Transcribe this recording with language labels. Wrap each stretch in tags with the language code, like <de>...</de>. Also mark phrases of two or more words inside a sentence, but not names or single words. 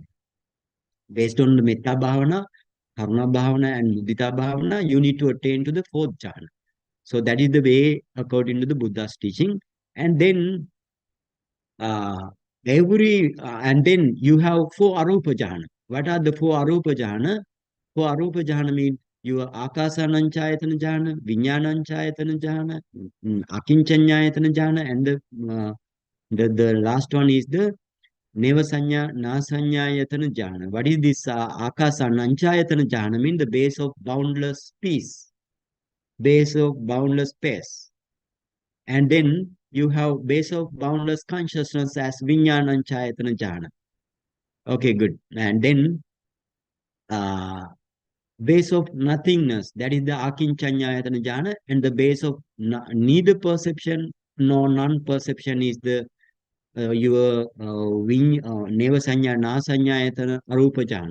<en>Based on the</en> <pi>Metta Bhavana, Karuna Bhavana,</pi> <en>and</en> <pi>Mudita Bhavana,</pi> <en>you need to attain to the fourth jhana. So that is the way according to the Buddha's teaching. And then uh, and then you have 4</en> <pi>arupa jhana.</pi> <en>What are the</en> <pi>4 arupa jhana? 4 arupa jhana</pi> <en>mean your</en> <pi>akasananchayatana jhana, vinyananchayatana jhana, akinchanyayatana jhana,</pi> <en>and the last one is the</en> <pi>nevasanya nasanyayatana jhana.</pi> <en>What is this</en> <pi>akasananchayatana jhana?</pi> <en>Mean the base of boundless peace, base of boundless space. And then you have base of boundless consciousness as</en> <pi>Vinyanan Chayatana Jhana.</pi> <en>Okay, good. And then uh, base of nothingness, that is the</en> <pi>Akinchanyayatana Jhana,</pi> <en>and the base of neither perception nor non-perception is the your</en> <pi>Nevasanya Nasanyayatana Arupa Jhana.</pi>